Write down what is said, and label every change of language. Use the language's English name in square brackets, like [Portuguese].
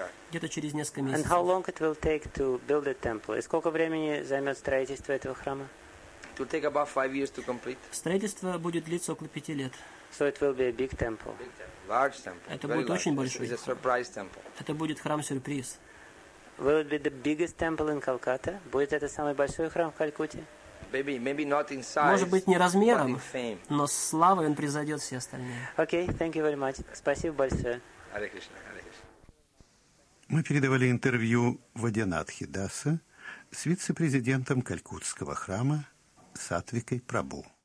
[Russian] Где-то через несколько месяцев. [English] And how long it will take to build a temple? [Russian] И сколько времени займет строительство этого храма? [English] It will take about 5 years to complete. [Russian] Строительство будет длиться около 5 лет. [English] So it will be a big temple. Large temple. [Russian] Это будет очень большой. [English] It's a surprise temple. [Russian] Это будет храм-сюрприз. [English] Will it be the biggest temple in Calcutta? [Russian] Будет это самый большой храм в Калькутте? [English] Maybe not in size, [Russian] может быть, не размером, но славой он превзойдет все остальные. [English] Okay, thank you very much. [Russian] Спасибо большое. [Sanskrit] Hare Krishna, Hare Krishna. [Russian] Мы передавали интервью Вадианатхи Даса с вице-президентом Калькуттского храма Сатвикой Прабху.